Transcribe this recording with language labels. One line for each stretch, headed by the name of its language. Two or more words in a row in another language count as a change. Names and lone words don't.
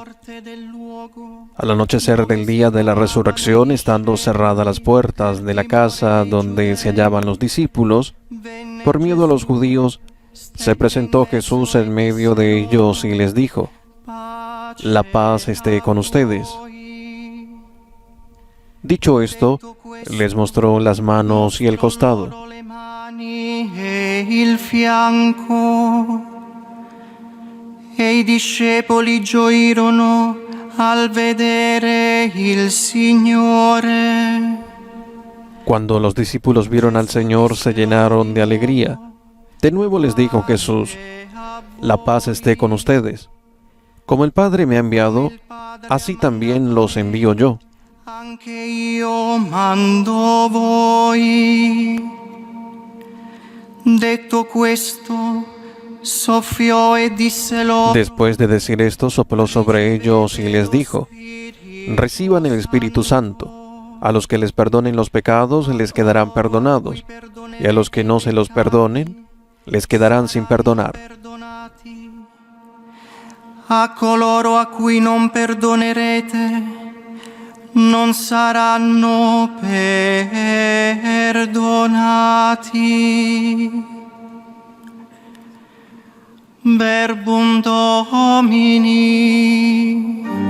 Spanish: Al anochecer del día de la resurrección, estando cerradas las puertas de la casa donde se hallaban los discípulos, por miedo a los judíos, se presentó Jesús en medio de ellos y les dijo: La paz esté con ustedes. Dicho esto, les mostró las manos y el costado.
Italian: E i discepoli gioirono al vedere il Signore.
Spanish: Cuando los discípulos vieron al Señor, se llenaron de alegría. De nuevo les dijo Jesús: La paz esté con ustedes. Como el Padre me ha enviado, así también los envío yo.
Italian: Anche io mando voi. Detto questo, soffiò e disse loro.
Spanish: Después de decir esto, sopló sobre ellos y les dijo: Reciban el Espíritu Santo. A los que les perdonen los pecados, les quedarán perdonados, y a los que no se los perdonen, les quedarán sin perdonar. A coloro a cui non perdonerete, non saranno perdonati.
Latin: Verbum Domini.